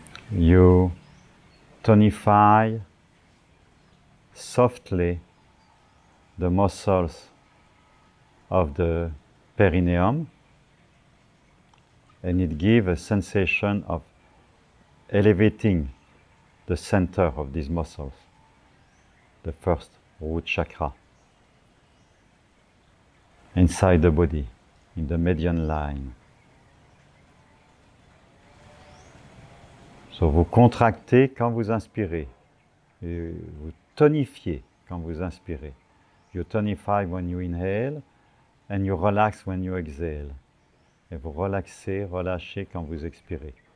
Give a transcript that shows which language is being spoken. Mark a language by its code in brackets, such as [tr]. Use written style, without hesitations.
[en] You tonify softly the muscles of the perineum, and it gives a sensation of elevating the center of these muscles, the first root chakra, inside the body, in the median line. [fr] So vous contractez quand vous inspirez, et vous tonifiez quand vous inspirez. [en] You tonify when you inhale, and you relax when you exhale. [fr] Et vous relaxez, relâchez quand vous expirez.